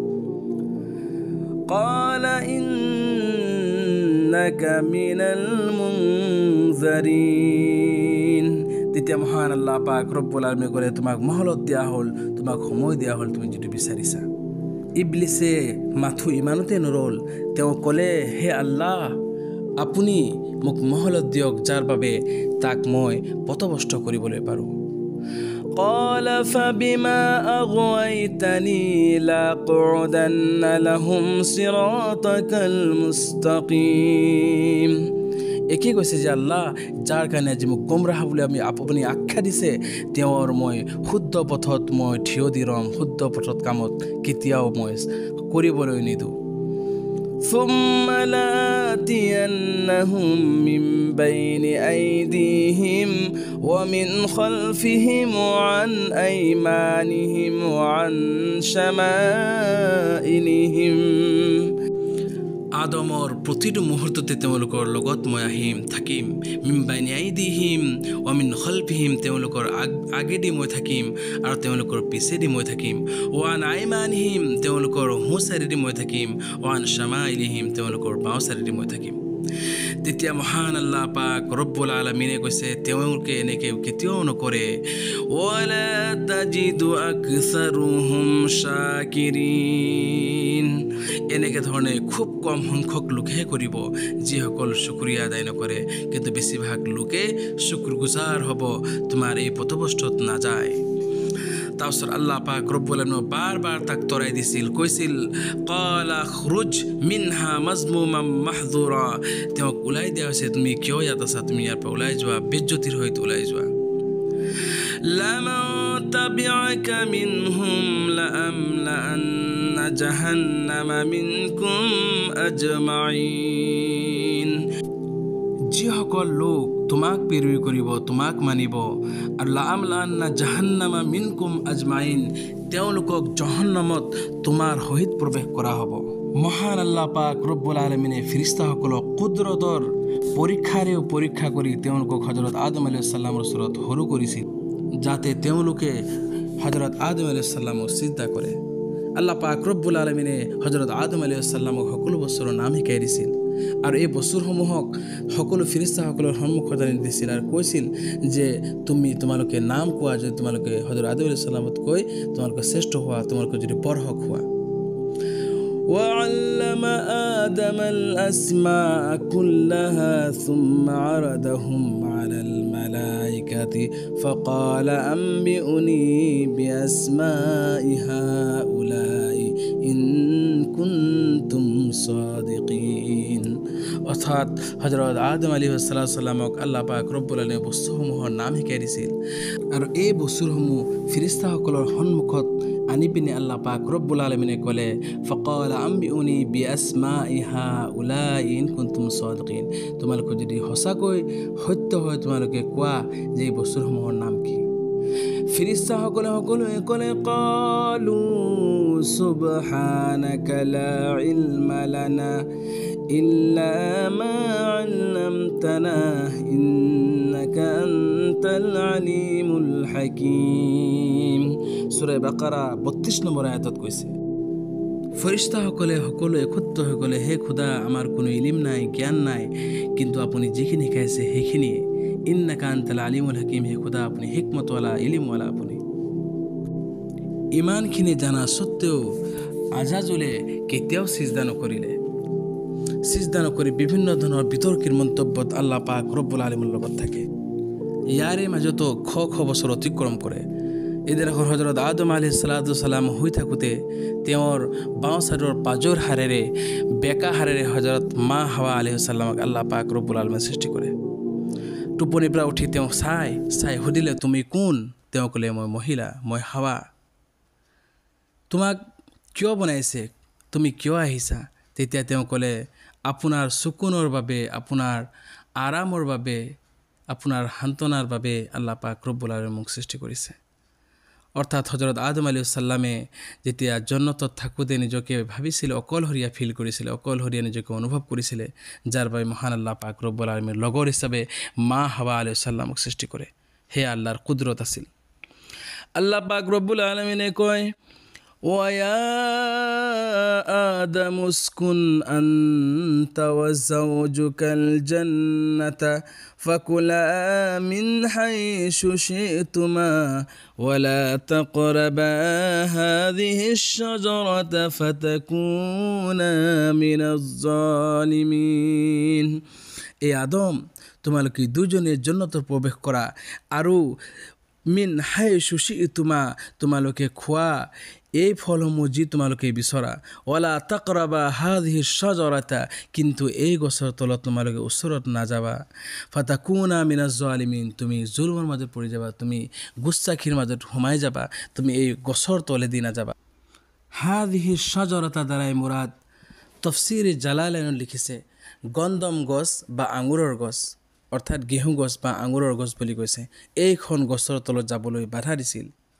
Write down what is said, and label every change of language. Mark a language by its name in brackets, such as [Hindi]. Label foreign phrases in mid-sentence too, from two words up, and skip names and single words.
[Arabic] قال إنك من المنظرين [Assamese] তেতিয়া মহান আল্লাহ পাক ৰব্বুল আলামিনে ক'লে তোমাক মহলত দিয়া হ'ল তোমাক সময় দিয়া হ'ল তুমি যেটো বিচাৰিছা ইবলিসে মাথু ইমানতে নৰল তেওঁ ক'লে হে আল্লাহ আপুনি মোক মহলত দিয়ক যাৰ বাবে তাক মই পথভ্ৰষ্ট কৰিবলৈ পাৰোঁ [Arabic] قال فبما أغويتني لأقعدن لهم صراطك [Assamese] المستقيم একে কৈছে যে আল্লাহ যাৰ কাৰণে আজি মোক গুমৰাহ বুলি আপুনি আখ্যা দিছে তেওঁৰ মই শুদ্ধ পথত মই থিয় দি ৰম শুদ্ধ পথত কামত কেতিয়াও মই কৰিবলৈ নিদিওঁ [Arabic] ثم لآتينهم من بين أيديهم ومن خلفهم وعن أيمانهم وعن [Assamese] شمائلهم আদমৰ প্ৰতিটো মুহূৰ্ততে তেওঁলোকৰ লগত মই আহিম থাকিম [Arabic] من بين أيديهم ومن خلفهم [Assamese] তেওঁলোকৰ আগেদি মই থাকিম আৰু তেওঁলোকৰ পিছেদি মই থাকিম [Arabic] وعن أيمانهم [Assamese] তেওঁলোকৰ সোঁচাইদি মই থাকিম [Arabic] وعن شمائلهم [Assamese] তেওঁলোকৰ বাওঁচাইদি মই থাকিম তেতিয়া মহান আল্লাহ পাক ৰব্বুল আলামিনে কৈছে তেওঁলোকে এনেকে কেতিয়াও নকৰে [Arabic] ولا تجد أكثرهم [Assamese] শাকিৰিন এনেকে ধৰণে খুব কম সংখ্যক লোকহে কৰিব যিসকল শুকৰিয়া আদায় নকৰে কিন্তু বেছিভাগ লোকে শুকৰগুজাৰ হ'ব তোমাৰ এই পথভ্ৰষ্টত নাযায় তাৰপিছত আল্লাহ পাক ৰব্বুল আলামিনে বাৰ তাক তৰাই দিছিল কৈছিল [Arabic] قال اخرج منها مذءوما مدحورا [Assamese] তেওঁক ওলাই দিয়া হৈছে তুমি কিয় ইয়াত আছা তুমি ইয়াৰ পৰা ওলাই যোৱা বেজ্জতিৰ সৈতে ওলাই যোৱা [Arabic] لمن تبعك منهم لأملأن جهنم منكم أجمعين [Assamese] যিসকল লোক তোমাক পেৰুই কৰিব তোমাক মানিব আৰু [Arabic] لأملأن جهنم منكم أجمعين [Assamese] তেওঁলোকক জাহান্নামত তোমাৰ সহিত প্ৰৱেশ কৰা হ'ব মহান আল্লাহ পাক ৰব্বুল আলামিনে ফেৰেশতাসকলক কুদৰতৰ পৰীক্ষা কৰি তেওঁলোকক হযরত আদম আলাইহিস সালামৰ ওচৰত সৰু কৰিছিল যাতে তেওঁলোকে হযরত আদম আলাইহিস সালামক সিজদা কৰে আল্লাহ পাক ৰব্বুল আলামিনে হযরত আদম আলাইহিস সালামক সকলো বস্তুৰ নাম শিকাই দিছিল আৰু এই বস্তুসমূহক সকলো ফেৰেশতাসকলৰ সন্মুখত আনি দিছিল আৰু কৈছিল যে তোমালোকে নাম কোৱা যদি তোমালোকে হযরত আদম আলাইহিস সালামত কৈ তোমালোকে শ্ৰেষ্ঠ হোৱা তোমালোকে যদি বৰহক হোৱা [Arabic] وعلم آدم الأسماء كلها ثم عرضهم على الملائكة فقال أنبئوني بأسماء هؤلاء إن كنتم صادقين [Assamese] অর্থাৎ হযরত আদম আলাইহিস সালামক আল্লাহ পাক রব্বুল আলামিনে বস্তুসমূহৰ নাম শিকাই দিছিল আৰু এই বস্তুসমূহ ফেৰেশতাসকলৰ সন্মুখত আনি পিনে আল্লাহ পাক ৰব্বুল আলামিনে ক'লে [Arabic] فقال أنبئوني بأسماء هؤلاء إن كنتم صادقين [Assamese] তোমালোকে যদি সঁচাকৈ সত্য হয় তোমালোকে কোৱা যে এই বস্তুসমূহৰ নাম কি ফেৰেশতাসকলে সকলোৱে ক'লে [Arabic] قالوا سبحانك لا علم لنا إلا ما علمتنا إنك أنت العليم الحكيم সূরা বাকারা 32 [Assamese] নম্বৰ আয়াতত কৈছে ফেৰেশতাসকলে সকলো একত্ৰিত হৈ গ'লে হে খুদা আমাৰ কোনো ইলম নাই জ্ঞান নাই কিন্তু আপুনি যিখিনি শিকাইছে সেইখিনি [Arabic] إنك أنت العليم الحكيم [Assamese] হে খুদা আপুনি হিকমতৱালা ইলমৱালা আপুনি ইমানখিনি জানা সত্ত্বেও আজাজুলে কেতিয়াও সিজদা নকৰি বিভিন্ন ধৰণৰ বিতৰ্কিৰ মন্তব্যত আল্লাহ পাক ৰব্বুল আলামিনৰ লগত থাকে ইয়াৰে মাজতো খ বছৰ অতিক্ৰম কৰে এদিনাখন হযরত আদম আলাইহিস সালাম হৈ থাকোঁতে তেওঁৰ বাওঁ চাইডৰ পাজৰ হাৰেৰে বেকা হাৰেৰে হযরত মা হাৱা আলাইহিস সালামক আল্লাহ পাক ৰব্বুল আলামিনে সৃষ্টি কৰে টোপনিৰ পৰা উঠি তেওঁ চাই সুধিলে তুমি কোন তেওঁ ক'লে মই মহিলা মই হাৱা তোমাক কিয় বনাইছে তুমি কিয় আহিছা তেতিয়া তেওঁ ক'লে আপোনাৰ সুকুনৰ বাবে আপোনাৰ আৰামৰ বাবে আপোনাৰ সান্তনাৰ বাবে আল্লাহ পাক ৰব্বুল আলামিনে মোক সৃষ্টি কৰিছে অৰ্থাৎ হযরত আদম আলাইহিস সালামে যেতিয়া জন্নতত থাকোঁতে নিজকে ভাবিছিল অকলশৰীয়া ফিল কৰিছিল অকলশৰীয়া নিজকে অনুভৱ কৰিছিল যাৰ বাবে মহান আল্লাহ পাক ৰব্বুল আলামিনৰ লগৰ হিচাপে মা হাৱা আলাইহিস সালামক সৃষ্টি কৰে হে আল্লাহৰ কুদৰত আছিল আল্লাহ পাক ৰব্বুল আলামিনে কয় وَيَا [Arabic] آدَمُ اسْكُنْ أَنْتَ وَزَوْجُكَ الْجَنَّةَ فَكُلَا مِنْ حَيْثُ شِئْتُمَا وَلَا تَقْرَبَا هَذِهِ الشَّجَرَةَ فَتَكُونَا مِنَ الظَّالِمِينَ [Assamese] এই আদম তোমালোকে দুজনে জান্নাতত প্ৰৱেশ কৰা আৰু [Arabic] من حيث شئتما [Assamese] তোমালোকে খোৱা এই ফলসমূহ যি তোমালোকে বিচৰা [Arabic] ولا تقربا هذه الشجرة [Assamese] কিন্তু এই গছৰ তলত তোমালোকে ওচৰত নাযাবা [Arabic] فتكونا من الظالمين [Assamese] তুমি জুলমৰ মাজত পৰি যাবা তুমি গুস্তাখিৰ মাজত সোমাই যাবা তুমি এই গছৰ তলেদি নাযাবা [Arabic] هذه الشجرة [Assamese] দ্বাৰাই মুৰাদ তাফসীৰ জালালাইন লিখিছে গন্দম গছ বা আঙুৰৰ গছ অৰ্থাৎ গেহু গছ বা আঙুৰৰ গছ বুলি কৈছে এইখন গছৰ তলত যাবলৈ বাধা দিছিল